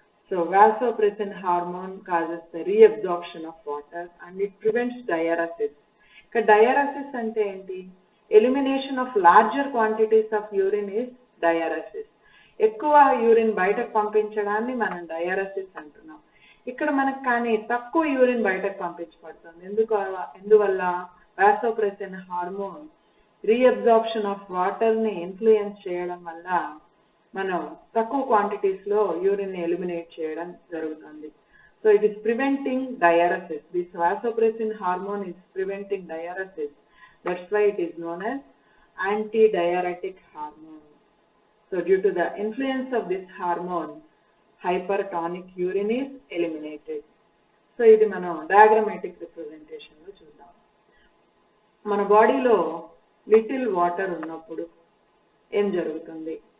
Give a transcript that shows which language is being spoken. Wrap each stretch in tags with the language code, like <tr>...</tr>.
<en>So vasopressin hormone causes the reabsorption of water and it prevents diuresis. Diuresis</en> <te>ante enti?</te> <en>Elimination of larger quantities of urine is diuresis.</en> <te>ఎక్కువ urine బయటకు పంపించడాన్ని మనం dialysis అంటున్నాం. ఇక్కడ మనకు కానీ తక్కువ urine బయటకు పంపించబడుతుంది. ఎందువల్ల?</te> <en>vasopressin hormone reabsorption of water</en> <te>ni influence చేయడం వల్ల మనం తక్కువ క్వాంటిటీస్ లో యూరిన్ ని ఎలిమినేట్ చేయడం జరుగుతుంది.</te> <en>So it is preventing diuresis. This vasopressin hormone is preventing diuresis. That's why it is known as antidiuretic hormone. So due to the influence of this hormone, hypertonic urine is eliminated.</en> <te>So ఇది మనం diagrammatic representation లో చూద్దాం. మన బాడీలో little water ఉన్నప్పుడు ఏం జరుగుతుంది?</te>